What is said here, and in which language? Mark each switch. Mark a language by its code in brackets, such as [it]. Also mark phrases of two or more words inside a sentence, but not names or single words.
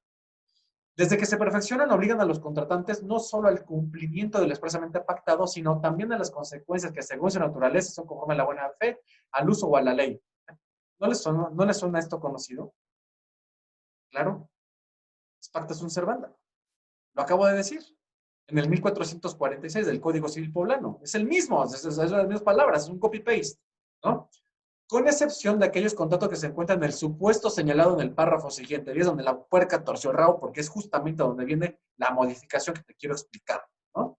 [es] Desde que se perfeccionan, obligan a los contratantes no solo al cumplimiento de lo expresamente pactado, sino también a las consecuencias que según su naturaleza son conforme a la buena fe, al uso o a la ley. ¿No les suena esto conocido? Claro, es [la] pacta sunt servanda. [es] Lo acabo de decir. En el 1446 del Código Civil Poblano. Es el mismo, es las mismas palabras, es un copy-paste, ¿no? Con excepción de aquellos contratos que se encuentran en el supuesto señalado en el párrafo siguiente. Y es donde la puerca torció el rabo, porque es justamente donde viene la modificación que te quiero explicar, ¿no?